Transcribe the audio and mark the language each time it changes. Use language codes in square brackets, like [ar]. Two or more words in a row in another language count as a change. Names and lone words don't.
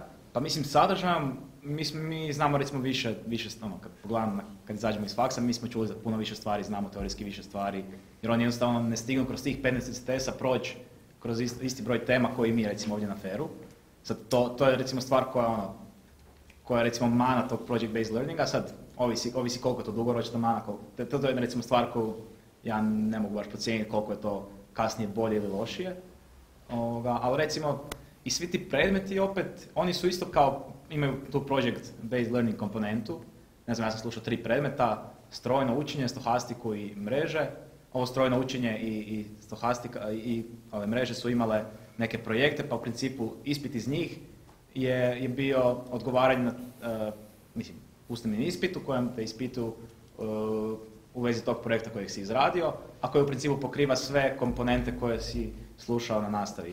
[hr] Pa mislim, sadržajem, mi znamo recimo više kad pogledamo, kad izađemo iz faksa, mi smo čuli za puno više stvari, znamo teorijski više stvari, jer oni jednostavno ne stignu kroz tih 15 ECTS-a proći kroz isti broj tema koji mi recimo ovdje na FER-u. Sad to je recimo stvar koja je recimo mana tog [en] project-based learninga, [hr] sad ovisi koliko je to dugoročno mana, to je recimo stvar koju ja ne mogu baš procijeniti koliko je to kasnije bolje ili lošije, ali recimo i svi ti predmeti opet, oni su isto kao, imaju tu [en] project-based learning [hr] komponentu, ne znam, ja sam slušao 3 predmeta, strojno učenje, stohastiku i mreže, ovo strojno učenje i stohastika i ove mreže su imale neke projekte, pa u principu ispit iz njih je bio odgovaranje na, usmeni ispit u kojem te ispituju u vezi tog projekta kojeg si izradio, a koji u principu pokriva sve komponente koje si slušao na nastavi.